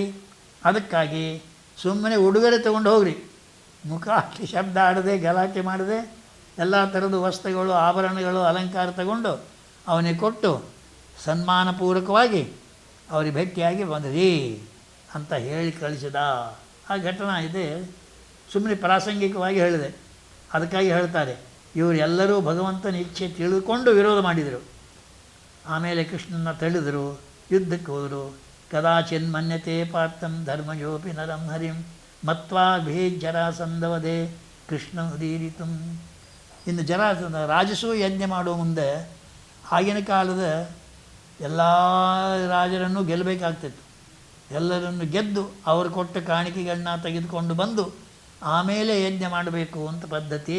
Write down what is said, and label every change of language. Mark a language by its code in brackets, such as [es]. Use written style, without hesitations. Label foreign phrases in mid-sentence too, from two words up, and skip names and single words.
[kn] ಅದಕ್ಕಾಗಿ ಸುಮ್ಮನೆ ಉಡುಗೊರೆ ತೊಗೊಂಡು ಹೋಗ್ರಿ, ಮುಖ ಅಷ್ಟು ಶಬ್ದ ಆಡದೆ, ಗಲಾಟೆ ಮಾಡದೆ, ಎಲ್ಲ ಥರದ ವಸ್ತುಗಳು, ಆಭರಣಗಳು, ಅಲಂಕಾರ ತಗೊಂಡು ಅವನಿಗೆ ಕೊಟ್ಟು ಸನ್ಮಾನಪೂರ್ವಕವಾಗಿ ಅವ್ರಿಗೆ ಭೇಟಿಯಾಗಿ ಬಂದ್ರಿ ಅಂತ ಹೇಳಿ ಕಳಿಸಿದ. ಆ ಘಟನಾ ಇದೆ. ಸುಮ್ಮನೆ ಪ್ರಾಸಂಗಿಕವಾಗಿ ಹೇಳಿದೆ. ಅದಕ್ಕಾಗಿ ಹೇಳ್ತಾರೆ, ಇವರೆಲ್ಲರೂ ಭಗವಂತನ ಇಚ್ಛೆ ತಿಳಿದುಕೊಂಡು ವಿರೋಧ ಮಾಡಿದರು. ಆಮೇಲೆ ಕೃಷ್ಣನ ತಳ್ಳಿದರು, ಯುದ್ಧಕ್ಕೆ ಹೋದರು. [sa] ಕದಾಚಿನ್ ಮನ್ಯತೆ ಪಾರ್ಥಂ ಧರ್ಮಯೋಪಿ ನರಂ ಹರಿಂ ಮತ್ವಾ ಜರಾಸಂಧವದೆ ಕೃಷ್ಣ ಉದೀರಿತು. [kn] ಇನ್ನು ಜರಾಸಂಧ ರಾಜಸೂ ಯಜ್ಞ ಮಾಡುವ ಮುಂದೆ ಆಗಿನ ಕಾಲದ ಎಲ್ಲ ರಾಜರನ್ನು ಗೆಲ್ಲಬೇಕಾಗ್ತಿತ್ತು. ಎಲ್ಲರನ್ನು ಗೆದ್ದು ಅವರು ಕೊಟ್ಟ ಕಾಣಿಕೆಗಳನ್ನ ತೆಗೆದುಕೊಂಡು ಬಂದು ಆಮೇಲೆ ಯಜ್ಞ ಮಾಡಬೇಕು ಅಂತ ಪದ್ಧತಿ.